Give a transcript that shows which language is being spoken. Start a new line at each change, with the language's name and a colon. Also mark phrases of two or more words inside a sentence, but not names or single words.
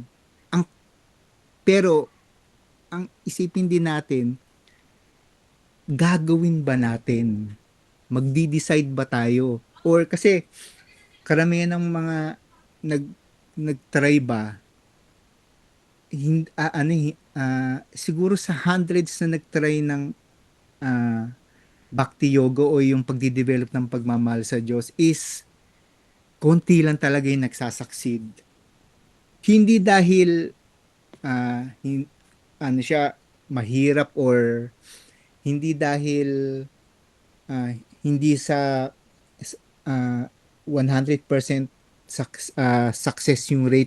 Filipino: Ang, pero, ang isipin din natin, gagawin ba natin? Magdi-decide ba tayo? Or kasi, karamihan ng mga nag, nag-try ba, siguro sa hundreds na nag-try ng ah, bhakti yoga o yung pagdi-develop ng pagmamahal sa Diyos is konti lang talaga yung nagsasucceed. Hindi dahil siya mahirap or hindi dahil ah, hindi sa ah, 100% success yung rate.